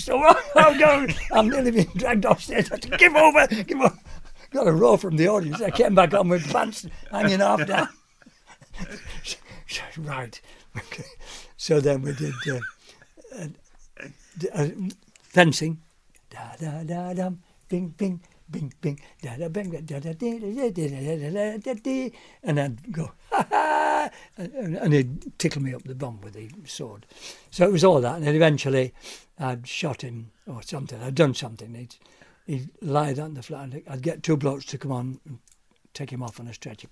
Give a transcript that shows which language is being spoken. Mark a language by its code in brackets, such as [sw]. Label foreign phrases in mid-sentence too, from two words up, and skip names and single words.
[en] So I'm nearly being dragged off stage. I said, give over. Got a roar from the audience. I came back on with pants hanging half down. Right. Okay. So then we did fencing. Da da da dum, bing bing. Bing, bing, da da bing, da da da, and I'd go, ha ha, and he'd tickle me up the bum with the sword. So it was all that, and then eventually I'd shot him or something. I'd done something. He'd lie on the floor, and I'd get 2 blokes to come on and take him off on a stretcher.